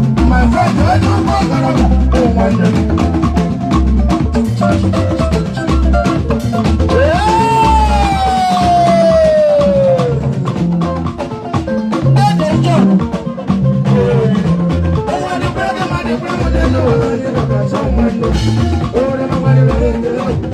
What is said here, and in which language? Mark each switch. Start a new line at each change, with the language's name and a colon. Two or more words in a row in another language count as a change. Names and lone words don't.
English: My friend, I don't want to go. Oh, my God. Hey!
Igbo: Eze John. Ee. Ọnwa dị kwere gị ma dị kwere m dị ndụ. Ọnwa dị kwere gị ma dị kwere m dị ndụ.